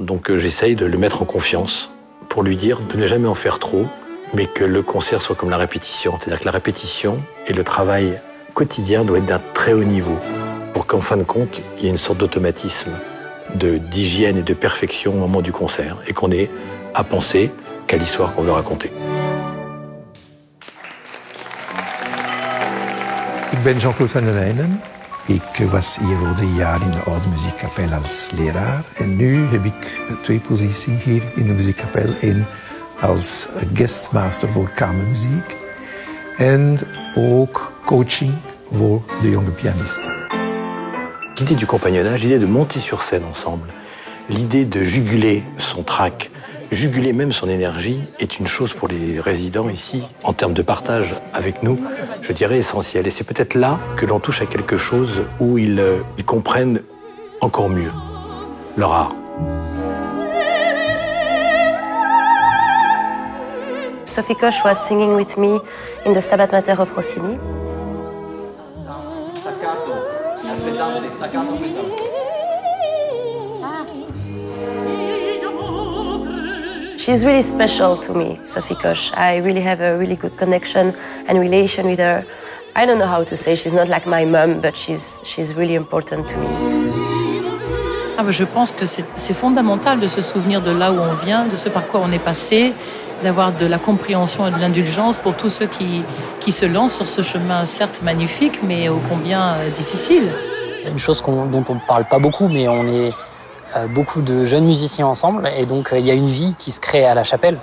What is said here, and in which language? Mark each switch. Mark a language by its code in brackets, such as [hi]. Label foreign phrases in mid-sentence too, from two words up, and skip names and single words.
[fr] Donc j'essaye de le mettre en confiance pour lui dire de ne jamais en faire trop, mais que le concert soit comme la répétition. C'est-à-dire que la répétition et le travail quotidien doivent être d'un très haut niveau, pour qu'en fin de compte, il y ait une sorte d'automatisme, d'hygiène et de perfection au moment du concert, et qu'on ait à penser qu'à l'histoire qu'on veut raconter. [nl] Ik ben Jean-Claude van der Leijden. Ik was hier voor 3 jaar in de Oude Muziekkapel als leraar. En nu heb ik 2 posities hier in de muziekkapel. Eén als guestmaster voor kamermuziek. En ook coaching voor de jonge pianisten. [fr] L'idée du compagnonnage, l'idée de monter sur scène ensemble, l'idée de juguler son trac, juguler même son énergie est une chose pour les résidents ici, en termes de partage avec nous, je dirais essentielle. Et c'est peut-être là que l'on touche à quelque chose où ils comprennent encore mieux leur art. [en] Sophie Koch was singing with me in the Stabat Mater of Rossini. She's really special to me, Sophie Koch. I really have a really good connection and relation with her. I don't know how to say, she's not like my mum, but she's really important to me. [fr] Je pense que c'est fondamental de se souvenir de là où on vient, de ce par quoi on est passé, d'avoir de la compréhension et de l'indulgence pour tous ceux qui se lancent sur ce chemin, certes magnifique, mais ô combien difficile. Une chose dont on ne parle pas beaucoup, mais on est beaucoup de jeunes musiciens ensemble, et donc il y a une vie qui se crée à La Chapelle.